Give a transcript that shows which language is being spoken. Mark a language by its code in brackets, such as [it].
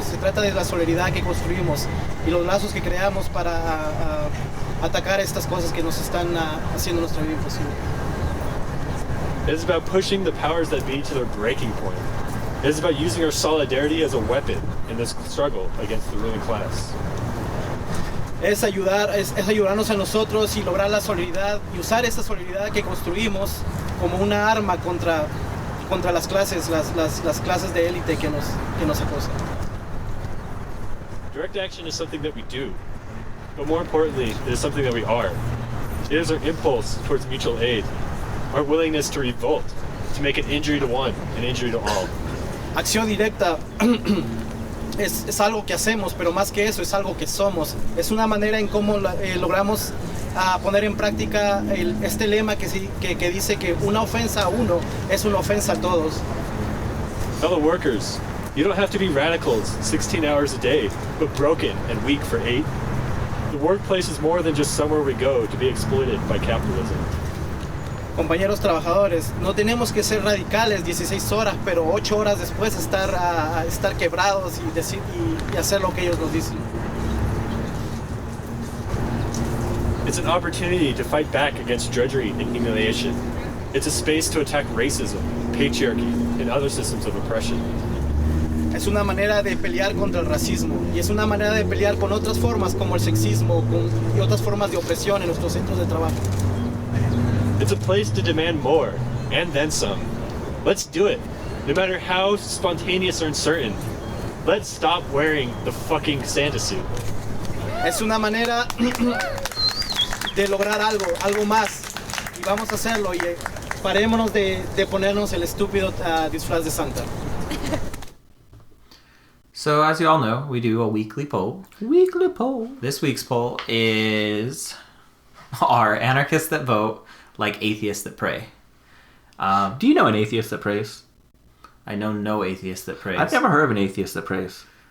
[es] Se trata de la solidaridad que construimos y los lazos que creamos para atacar estas cosas que nos están haciendo nuestra vida imposible. [en] It is about pushing the powers that be to their breaking point. It is about using our solidarity as a weapon in this struggle against the ruling class. [es] Es ayudarnos a nosotros y lograr la solidaridad y usar esa solidaridad que construimos como una arma contra las clases de élite que nos acosan. [en] Direct action is something that we do, but more importantly, it is something that we are. It is our impulse towards mutual aid, our willingness to revolt, to make an injury to one, an injury to all. [es] Acción directa es algo que hacemos, pero más que eso es algo que somos. Es una manera en cómo logramos poner en práctica este lema que dice que una ofensa a uno es una ofensa a todos. [en] Fellow workers, you don't have to be radicals 16 hours a day, but broken and weak for 8. The workplace is more than just somewhere we go to be exploited by capitalism. [es] Compañeros trabajadores, no tenemos que ser radicales 16 horas, pero 8 horas después estar quebrados y hacer lo que ellos nos dicen. [en] It's an opportunity to fight back against drudgery and humiliation. It's a space to attack racism, patriarchy, and other systems of oppression. [es] Es una manera de pelear contra el racismo y es una manera de pelear con otras formas como el sexismo y otras formas de opresión en nuestros centros de trabajo. [en] It's a place to demand more, and then some. Let's do it, no matter how spontaneous or uncertain. Let's stop wearing the fucking Santa suit. [es] Es una manera de lograr algo más, y vamos a hacerlo, y parémonos de ponernos el estúpido disfraz de Santa. [en] So, as you all know, we do a weekly poll. Weekly poll. This week's poll is, are anarchists that vote like atheists that pray? Do you know an atheist that prays? I know no atheist that prays. I've never heard of an atheist that prays.